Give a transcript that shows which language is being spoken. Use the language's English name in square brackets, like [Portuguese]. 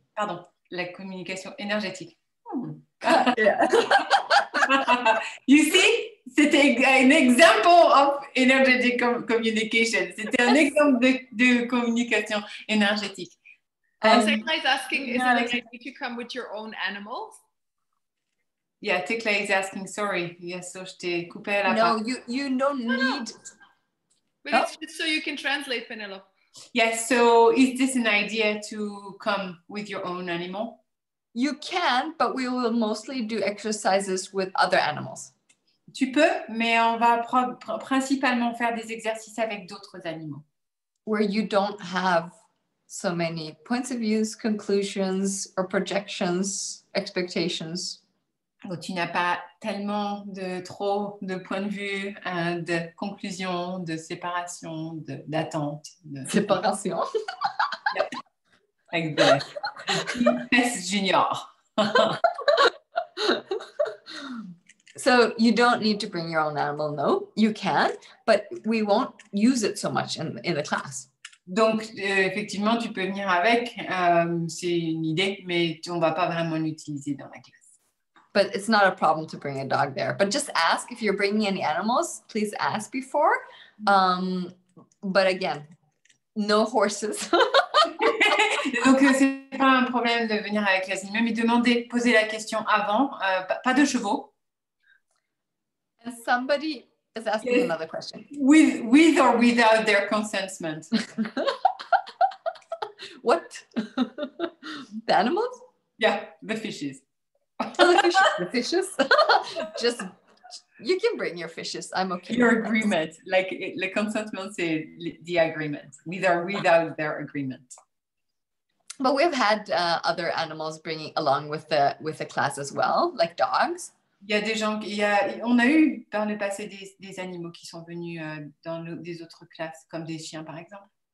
[French] Pardon, la communication énergétique. [English] Yeah. You see, [French] c'était un exemple [English] of energetic communication. [French] C'était un exemple de communication énergétique. [English] Tekla is asking, is it like I need to come with your own animals? Yeah, Tekla is asking, sorry. Yes, so [French] je t'ai coupé à la [English] No, [French] fin. [English] you don't need... But it's just so you can translate, Penelope. Yes, so is this an idea to come with your own animal? You can, but we will mostly do exercises with other animals. [French] Tu peux, mais on va principalement faire des exercices avec d'autres animaux. [English] Where you don't have so many points of views, conclusions, or projections, expectations. [French] Où tu n'as pas tellement trop de points de vue, de conclusions, de séparation, d'attente. Séparation. Yep. Avec des junior. [English] So you don't need to bring your own animal, no, you can, but we won't use it so much in the class. [French] Donc, effectivement, tu peux venir avec, c'est une idée, mais on ne va pas vraiment l'utiliser dans la classe. [English] But it's not a problem to bring a dog there. But just ask if you're bringing any animals, please ask before. But again, no horses. [French] Donc, c'est pas un problème de venir avec les animaux, mais demandez, posez la question avant, pas de chevaux. [English] And somebody is asking another question. With or without their consentment. What? The animals? Yeah, the fishes. The fishes? Just, you can bring your fishes. I'm okay. Your agreement, like [French] le consentement, c'est [English] the agreement, with or without their agreement. But we've had other animals bringing along with the class as well, like dogs. [French] Il y a des gens, on a eu par le passé des animaux qui sont venus dans des autres classes, comme des chiens par exemple.